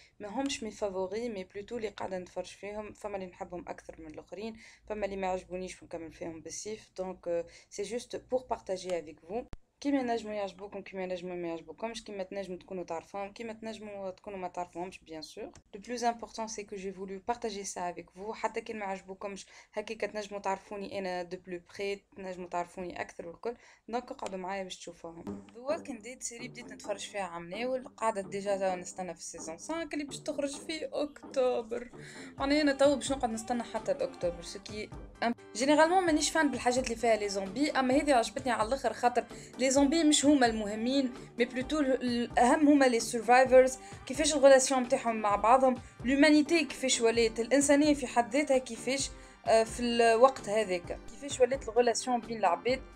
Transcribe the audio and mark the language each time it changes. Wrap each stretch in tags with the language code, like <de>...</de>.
<ar>ما همش مي فافوري مي بلوتو اللي قاعده نتفرج فيهم، فما اللي نحبهم اكثر من الاخرين، فما اللي ما عجبونيش ونكمل فيهم بالسيف. دونك سي جوست بور بارطاجي افيك فو كيما ينجموا يعجبوكم، كيما ينجموا ما يعجبوكمش، كيما تنجموا تكونوا تعرفوهم، كيما تنجموا تكونوا ما تعرفوهمش.</ar> <fr>bien sûr le plus important c'est que j'ai voulu partager ça avec vous.</fr> <ar>حتى كان ما عجبوكمش هكاك تنجموا تعرفوني انا دو بلو بري، تنجموا تعرفوني اكثر والكل. دونك اقعدوا معايا باش تشوفوهم. The Walking Dead سيري بديت نتفرج فيها عام ناول، قاعدة ديجا توا نستنى في السيزون 5 اللي باش تخرج في اكتوبر. انا توا باش نقعد نستنى حتى الاكتوبر سكي. جينيرالمون مانيش فان بالحاجات اللي فيها لي زومبي، اما هذه عجبتني على الاخر خاطر لي زومبي مش هما المهمين، مي بلوتو الاهم هما لي سيرفايفرز، كيفاش الغولاسيون نتاعهم مع بعضهم، لومانيتي كيفاش ولات الانسانيه في حد ذاتها، كيفاش في الوقت هذاك كيفاش ولات الغولاسيون بين العباد.</ar>